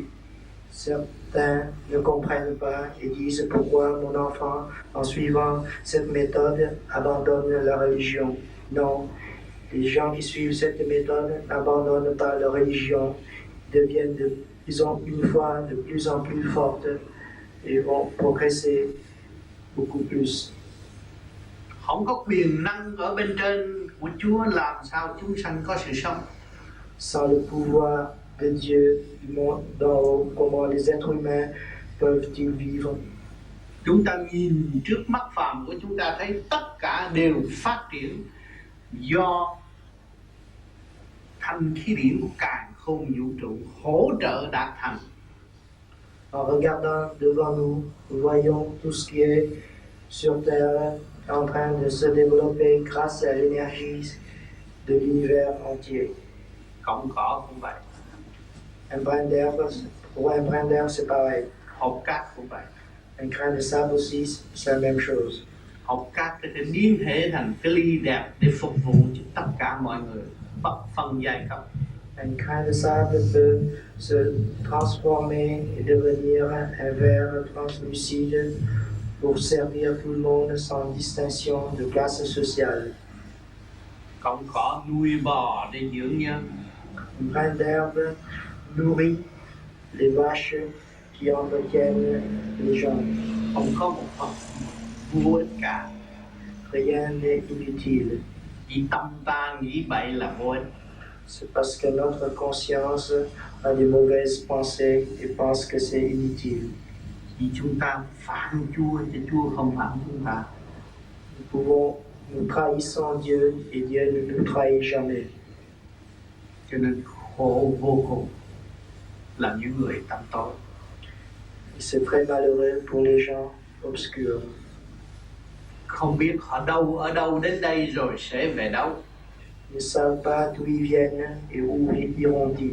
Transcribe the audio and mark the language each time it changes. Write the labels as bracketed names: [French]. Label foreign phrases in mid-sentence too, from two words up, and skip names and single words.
[French] Certains ne comprennent pas et disent pourquoi mon enfant, en suivant cette méthode, abandonne la religion. Non, les gens qui suivent cette méthode n'abandonnent pas leur religion, ils ont une foi de plus en plus forte et vont progresser beaucoup plus. [Vietnamese] Không có quyền năng ở bên trên của Chúa làm sao chúng sanh có sự sống. [French] Sans le pouvoir de Dieu du monde d'en haut, comment les êtres humains peuvent-ils vivre? [Vietnamese] Chúng ta nhìn trước mắt phàm của chúng ta thấy tất cả đều phát triển do thanh khí điển của càn khôn vũ trụ hỗ trợ đạt thành. [French] En regardant devant nous, nous voyons tout ce qui est sur Terre en train de se développer grâce à l'énergie de l'univers entier. [Vietnamese] Cọng cỏ cũng vậy, [French] Un brin d'herbe, pour un brin d'herbe, c'est pareil. [Vietnamese] hột cát cũng vậy. [French] Un grain de sable aussi, c'est la même chose. [Vietnamese] Hột cát có thể biến thể thành cái ly đẹp để phục vụ cho tất cả mọi người, bất phân giai cấp. [French] Un grain de sable peut se transformer et devenir un verre translucide pour servir tout le monde sans distinction de classe sociale. [Vietnamese] Cọng cỏ nuôi bò để dưỡng nhân. [French] Un brin d'herbe nourrit les vaches qui entretiennent les gens. [Vietnamese] Không có một vật vô ích cả. [French] Rien n'est inutile. [Vietnamese] Vì tâm ta nghĩ bậy là vô ích. [French] C'est parce que notre conscience a des mauvaises pensées et pense que c'est inutile. [Vietnamese] Vì chúng ta phản Chúa chứ Chúa không phản chúng ta. [French] Nous trahissons Dieu et Dieu ne nous trahit jamais. [Vietnamese] Cho nên khổ vô cùng là những người tâm tối. [French] Et c'est très malheureux pour les gens obscurs. [Vietnamese] Không biết họ ở đâu đến đây rồi sẽ về đâu. [French] Ils ne savent pas d'où ils viennent et où iront-ils.